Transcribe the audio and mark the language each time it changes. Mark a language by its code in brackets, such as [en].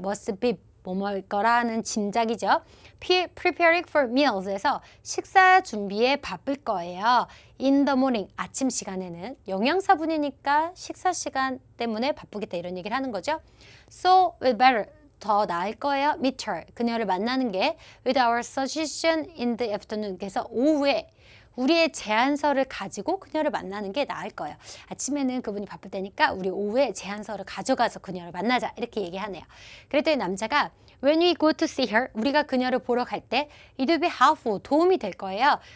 [en] must be [ko] 뭐뭐일 거라는 짐작이죠. [en] Preparing for meals [ko] 에서 식사 준비에 바쁠 거예요. [en] In the morning, [ko] 아침 시간에는 영양사분이니까 식사 시간 때문에 바쁘겠다 이런 얘기를 하는 거죠. [en] So we better, [ko] 더 나을 거예요. [en] Meet her, [ko] 그녀를 만나는 게 [en] with our suggestion in the afternoon. [ko] 그래서 오후에 우리의 제안서를 가지고 그녀를 만나는 게 나을 거예요. 아침에는 그분이 바쁠 때니까 우리 오후에 제안서를 가져가서 그녀를 만나자 이렇게 얘기하네요. 그랬더니 남자가 [en] When we go to see her, [ko] 우리가 그녀를 보러 갈 때 [en] it will be helpful, [ko] 도움이 될 거예요.